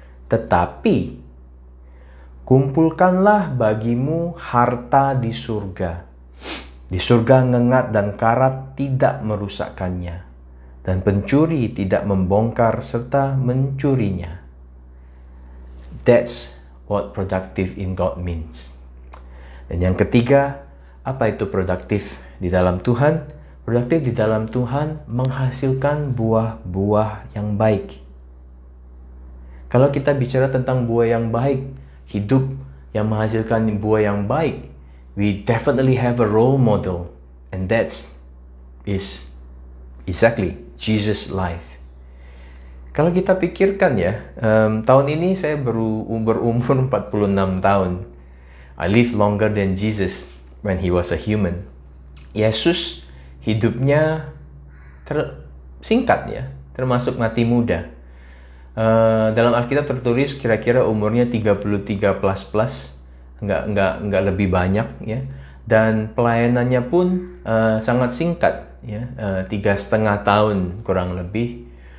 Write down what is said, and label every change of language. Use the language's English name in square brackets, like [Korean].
[Indonesian] Tetapi kumpulkanlah bagimu harta di surga. Di surga ngengat dan karat tidak merusakkannya, dan pencuri tidak membongkar serta mencurinya. [English] That's what productive in God means. [Indonesian] Dan yang ketiga, apa itu produktif di dalam Tuhan? Produktif di dalam Tuhan menghasilkan buah-buah yang baik. Kalau kita bicara tentang buah yang baik, hidup yang menghasilkan buah yang baik, [English] we definitely have a role model, and that is exactly Jesus' life. [Indonesian] Kalau kita pikirkan ya, tahun ini saya berumur 46 tahun. [English] I live longer than Jesus when he was a human. [Indonesian] Yesus hidupnya singkat ya, termasuk mati muda. Dalam Alkitab tertulis kira-kira umurnya 33 plus, nggak lebih banyak ya. Dan pelayanannya pun sangat singkat ya, 3,5 tahun kurang lebih.